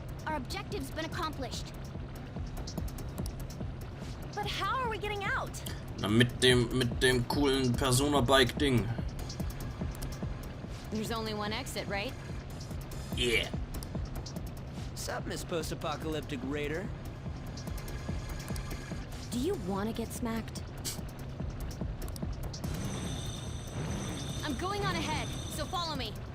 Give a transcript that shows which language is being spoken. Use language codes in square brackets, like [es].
[en] Our objective's been accomplished. But how are we getting out? [de] Na, mit dem coolen Persona-Bike-Ding. [en] There's only one exit, right? Yeah. Sup, Miss Post-Apocalyptic Raider? Do you want to get smacked? I'm going on ahead, so follow me.